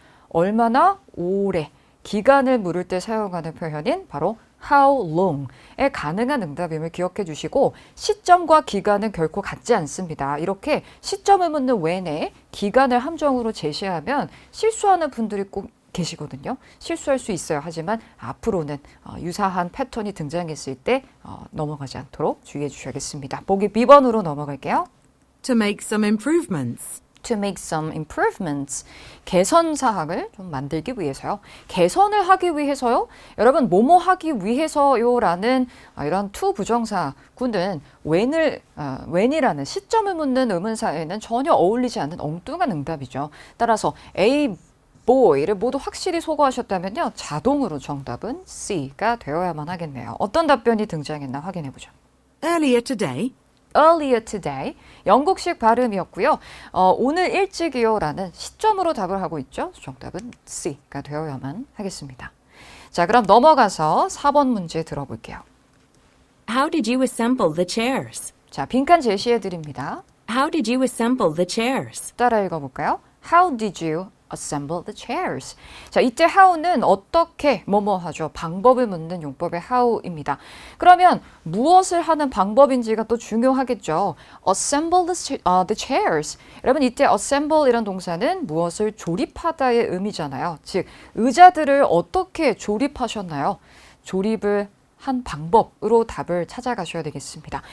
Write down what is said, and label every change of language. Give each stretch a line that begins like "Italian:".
Korean: 얼마나 오래, 기간을 물을 때 사용하는 표현인 바로
English: how long
Korean: 에 가능한 응답임을 기억해 주시고 시점과 기간은 결코 같지 않습니다. 이렇게 시점을 묻는 when에 기간을 함정으로 제시하면 실수하는 분들이 꼭 계시거든요. 실수할 수 있어요. 하지만 앞으로는 유사한 패턴이 등장했을 때 넘어가지 않도록 주의해 주셔야겠습니다. 보기 B번으로 넘어갈게요.
English: To make some improvements. To make some improvements.
Korean: 개선 사항을 좀 만들기 위해서요. 개선을 하기 위해서요. 여러분, 뭐뭐 하기 위해서요라는 이런 to 부정사구는 when이라는 시점을 묻는 의문사에는 전혀 어울리지 않는 엉뚱한 응답이죠. 따라서 A, boy를 모두 확실히 소거하셨다면요. 자동으로 정답은 C가 되어야만 하겠네요. 어떤 답변이 등장했나 확인해 보죠.
English: Earlier today. Earlier today.
Korean: 영국식 발음이었고요. 오늘 일찍이요라는 시점으로 답을 하고 있죠. 정답은 C가 되어야만 하겠습니다. 자, 그럼 넘어가서 4번 문제 들어볼게요.
English: How did you assemble the chairs?
Korean: 자, 빈칸 제시해 드립니다.
English: How did you assemble the chairs?
Korean: 따라 읽어볼까요?
English: How did you assemble the chairs?
Korean: 자, 이때 how는 어떻게 뭐뭐 하죠. 방법을 묻는 용법의 how입니다. 그러면 무엇을 하는 방법인지가 또 중요하겠죠.
English: assemble the chairs.
Korean: 여러분 이때 assemble 이런 동사는 무엇을 조립하다의 의미잖아요. 즉 의자들을 어떻게 조립하셨나요? 조립을 한 방법으로 답을 찾아가셔야 되겠습니다.